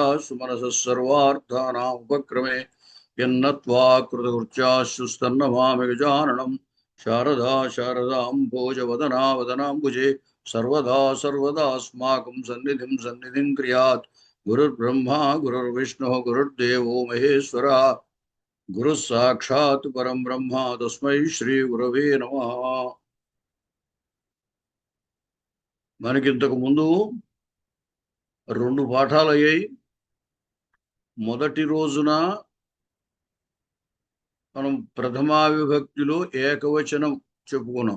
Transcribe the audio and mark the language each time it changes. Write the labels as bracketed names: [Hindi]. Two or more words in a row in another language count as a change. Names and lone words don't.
[Sanskrit] सुमनसः सर्वार्थानाम् उपक्रमे यन्नत्वा कृतकृत्याश्रुस्तन्नमामि गजाननं शारदा शारदाम्भोजवदना वदनाम्बुजे सर्वदा सर्वदास्माकं सन्निधिं क्रियात् गुरुर्ब्रह्मा गुरुर्विष्णुः गुरुर्देवो महेश्वरः गुरु साक्षात् परम ब्रह्म तस्मै श्री गुरवे नमः। [Telugu] మనకింతకు ముందు రెండు పాఠాలు అయ్యాయి. మొదటి రోజున మనం ప్రథమా విభక్తిలో ఏకవచనం చెప్పుకున్నాం.